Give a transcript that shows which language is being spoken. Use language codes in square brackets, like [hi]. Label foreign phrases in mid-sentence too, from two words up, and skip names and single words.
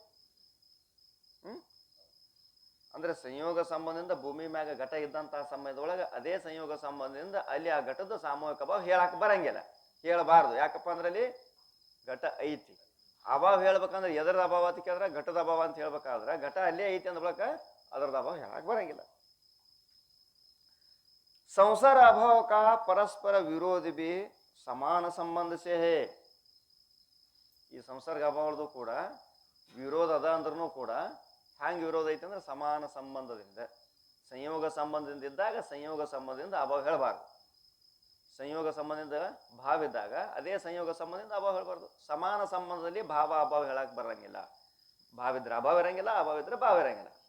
[kn] ಅಂದ್ರೆ ಸಂಯೋಗ ಸಂಬಂಧದಿಂದ ಭೂಮಿ ಮ್ಯಾಗ ಘಟ ಇದ್ದಂತಹ ಸಮಯದೊಳಗೆ ಅದೇ ಸಂಯೋಗ ಸಂಬಂಧದಿಂದ ಅಲ್ಲಿ ಆ ಘಟದ ಸಾಮೂಹಿಕ ಭಾವ ಹೇಳಕ್ ಬರಂಗಿಲ್ಲ ಹೇಳಬಾರ್ದು ಯಾಕಪ್ಪ ಅಂದ್ರೆ ಅಲ್ಲಿ ಘಟ ಐತಿ ಅಭಾವ ಹೇಳ್ಬೇಕಂದ್ರೆ ಎದರದ ಅಭಾವ ಅಂತ ಕೇಳಿದ್ರೆ ಘಟದ ಅಭಾವ ಅಂತ ಹೇಳ್ಬೇಕಾದ್ರೆ ಘಟ ಅಲ್ಲೇ ಐತಿ ಅಂದ ಬಳಕ ಅದರದ ಅಭಾವ ಹೇಳಕ್ ಬರಂಗಿಲ್ಲ ಸಂಸಾರ [hi] अभाव का परस्पर विरोध भी समान संबंध से है [kn] ಈ ಸಂಸರ್ಗ ಅಭಾವದ್ದು ಕೂಡ ವಿರೋಧ ಅದ ಅಂದ್ರೂ ಕೂಡ ಹ್ಯಾಂಗೆ ವಿರೋಧ ಐತೆ ಅಂದ್ರೆ ಸಮಾನ ಸಂಬಂಧದಿಂದ ಸಂಯೋಗ ಸಂಬಂಧದಿಂದ ಇದ್ದಾಗ ಸಂಯೋಗ ಸಂಬಂಧದಿಂದ ಅಭಾವ ಹೇಳಬಾರ್ದು ಸಂಯೋಗ ಸಂಬಂಧದಿಂದ ಭಾವ ಇದ್ದಾಗ ಅದೇ ಸಂಯೋಗ ಸಂಬಂಧದಿಂದ ಅಭಾವ ಹೇಳಬಾರ್ದು ಸಮಾನ ಸಂಬಂಧದಲ್ಲಿ ಭಾವ ಅಭಾವ ಹೇಳಕ್ ಬರಂಗಿಲ್ಲ ಭಾವ ಇದ್ರೆ ಅಭಾವ ಇರಂಗಿಲ್ಲ ಅಭಾವ ಇದ್ರೆ ಭಾವ ಇರಂಗಿಲ್ಲ